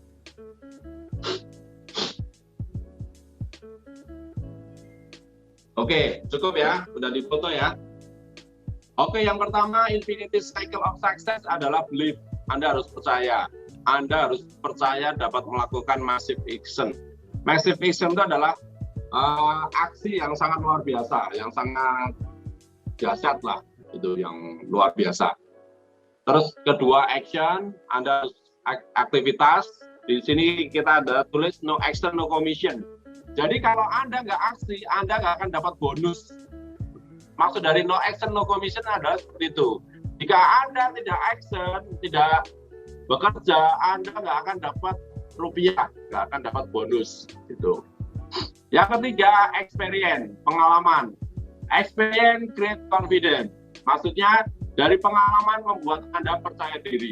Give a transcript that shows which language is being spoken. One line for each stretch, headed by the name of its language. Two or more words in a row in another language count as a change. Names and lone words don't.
Indonesian: Oke, cukup ya, udah di foto ya. Oke, yang pertama
English: Infinity Cycle of Success
Indonesian: adalah belief. Anda harus percaya. Anda harus percaya dapat melakukan
English: massive action. Massive action
Indonesian: itu adalah aksi yang sangat luar biasa, yang sangat dahsyat lah. Itu yang luar biasa. Terus kedua action, Anda harus aktivitas. Di sini kita ada tulis
English: no action no commission.
Indonesian: Jadi kalau Anda nggak aksi, Anda nggak akan dapat bonus. Maksud dari
English: no action no commission
Indonesian: adalah seperti itu. Jika Anda tidak action, tidak bekerja, Anda nggak akan dapat rupiah, nggak akan dapat bonus. Gitu. Yang ketiga, experience, pengalaman.
English: Experience create confidence.
Indonesian: Maksudnya dari pengalaman membuat Anda percaya diri.